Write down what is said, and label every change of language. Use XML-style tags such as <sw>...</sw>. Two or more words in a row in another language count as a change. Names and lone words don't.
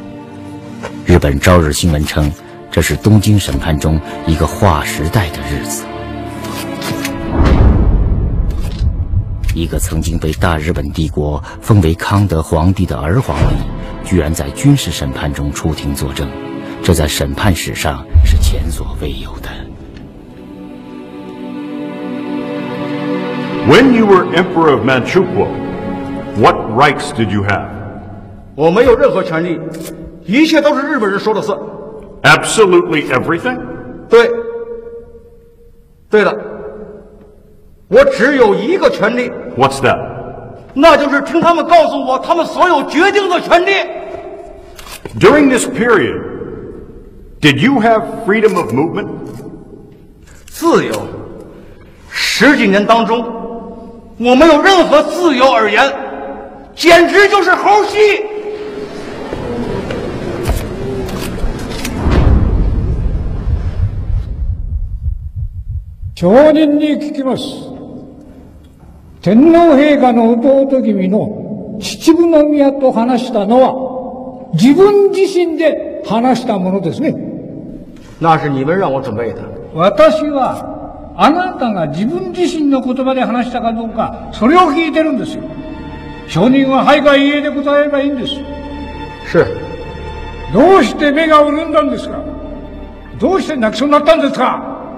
<zh>日本朝日新闻称，这是东京审判中一个划时代的日子。一个曾经被大日本帝国封为康德皇帝的儿皇帝，居然在军事审判中出庭作证，这在审判史上是前所未有的。</zh> <en>When you were Emperor of Manchukuo, what rights did you have?</en> <zh>我没有任何权利，一切都是日本人说了算。</zh> <en>Absolutely everything?</en> <zh>对，对的，我只有一个权利。</zh> <en>What's that?</en> <zh>那就是听他们告诉我他们所有决定的权利。</zh> <en>During this period, did you have freedom of movement?</en> <zh>自由。10几年当中，我没有任何自由而言，简直就是猴戏。</zh> <ja>証人に聞きます。天皇陛下の弟君の秩父宮と話したのは自分自身で話したものですね。</ja> <zh>那是你们让我准备的。</zh> <ja>私はあなたが自分自身の言葉で話したかどうか、それを聞いてるんですよ。証人ははいかいいえで答えればいいんです。</ja> <zh>是。</zh> <ja>どうして目が潤んだんですか？どうして泣きそうになったんですか？</ja>